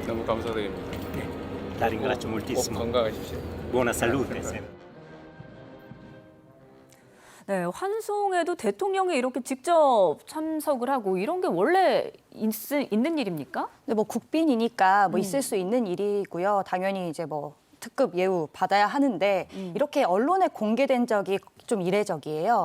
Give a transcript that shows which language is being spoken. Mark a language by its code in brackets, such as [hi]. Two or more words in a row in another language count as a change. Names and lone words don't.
[ko] 감사드립니다. [it] La ringrazio [ko] 꼭 [it] moltissimo. [ko] 건강하십시오. [it] Buona salute. sempre. [ko] 네, 환송에도 대통령이 이렇게 직접 참석을 하고 이런 게 원래 있는 일입니까? 근데 뭐 국빈이니까 뭐 있을 수 있는 일이고요. 당연히 이제 뭐 특급 예우 받아야 하는데 이렇게 언론에 공개된 적이 좀 이례적이에요.